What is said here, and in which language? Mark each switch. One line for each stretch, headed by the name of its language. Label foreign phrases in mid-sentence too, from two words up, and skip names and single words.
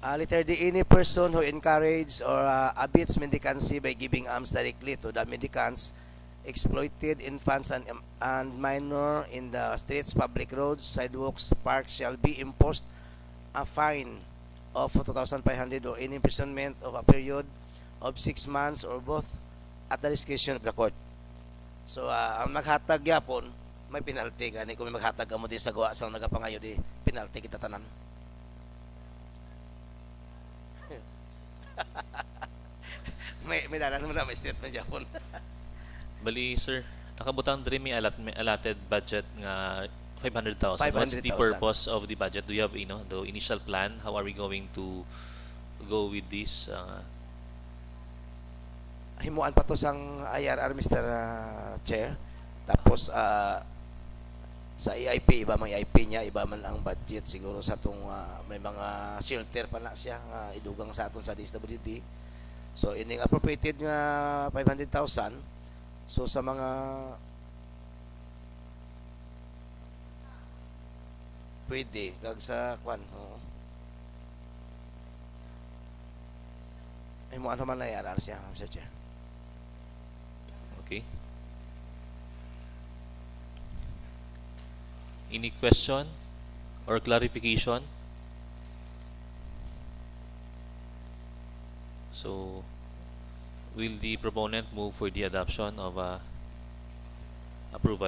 English: Letter D, any person who encourages or abets mendicancy by giving alms directly to the mendicants, exploited infants and minor in the streets, public roads, sidewalks, parks shall be imposed a fine of 2,500 or any imprisonment of a period of 6 months or both at the discretion of the court.
Hiligaynon: So, ang maghatag yapon, may penalty gani. Kung may maghatag mo di sa gawa sa nagapangayo di, penalty kita tanan. may dalan mo na may statement yapon. Bali, sir, nakabutang diri may
English: allotted budget
Hiligaynon: nga 500,000.
English: What's the 500,000. purpose of the budget? Do you have, the initial plan? How are we going to go with this?
Hiligaynon: Himuan pa to sang IRR, Mr. Chair. Tapos sa EIP, iba mang EIP niya, iba man ang budget siguro sa tong may mga shelter pa na siya idugang sa aton sa DSWD. So ining appropriated nga 500,000. So sa mga pwede kag sa kwan, himuan naman na IRR siya, Mr. Chair.
English: Okay. Any question or clarification? So, will the proponent move for the adoption of approval?